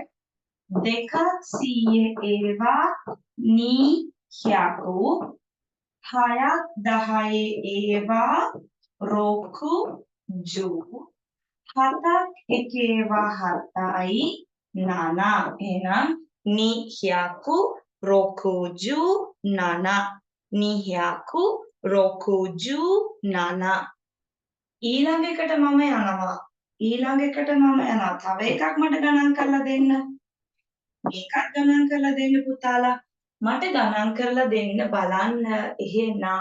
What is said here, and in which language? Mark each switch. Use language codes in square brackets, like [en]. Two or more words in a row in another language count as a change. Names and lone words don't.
[si] 2ක් 100 ඒවා නී කියකු 6ක් 10 ඒවා [ja] ろくじゅう [si] 7ක් 1 ඒවා 7යි nana එහෙනම් [ja] にひゃくろくじゅうなな にひゃくろくじゅうなな [si] ඊළඟ එකට මම යනවා තව එකක් මට ගණන් කරලා දෙන්න මේකත් ගණන් කරලා දෙන්න පුතාලා මට ගණන් කරලා දෙන්න බලන්න එහෙනම්